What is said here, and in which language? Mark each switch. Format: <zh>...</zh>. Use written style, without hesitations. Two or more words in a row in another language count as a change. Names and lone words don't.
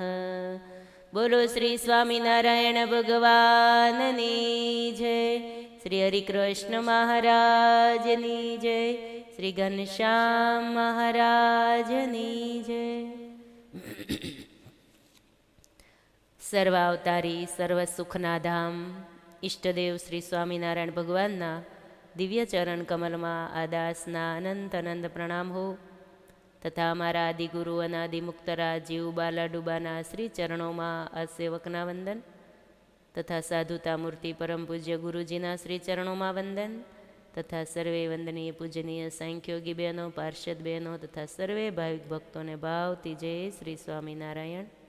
<gu>બોલો શ્રી સ્વામિનારાયણ ભગવાનની જય। શ્રી હરિકૃષ્ણ મહારાજની જય। શ્રી ઘનશ્યામ મહારાજની જય। સર્વાવતારી સર્વ સુખના ધામ ઈષ્ટદેવ શ્રી સ્વામિનારાયણ ભગવાનના દિવ્ય ચરણ કમલમાં આ દાસના અનંત અનંત પ્રણામ હો તથા અમારા આદિગુરુ અનાદિ મુક્તરા જીવ બાલા ડુબાના શ્રી ચરણોમાં આ સેવકના વંદન તથા સાધુતા મૂર્તિ પરમ પૂજ્ય ગુરુજીના શ્રી ચરણોમાં વંદન તથા સર્વે વંદનીય પૂજનીય સાંખ્યોગી બહેનો પાર્ષદ બહેનો તથા સર્વે ભાવિક ભક્તોને ભાવતી જય શ્રી સ્વામિનારાયણ।</gu>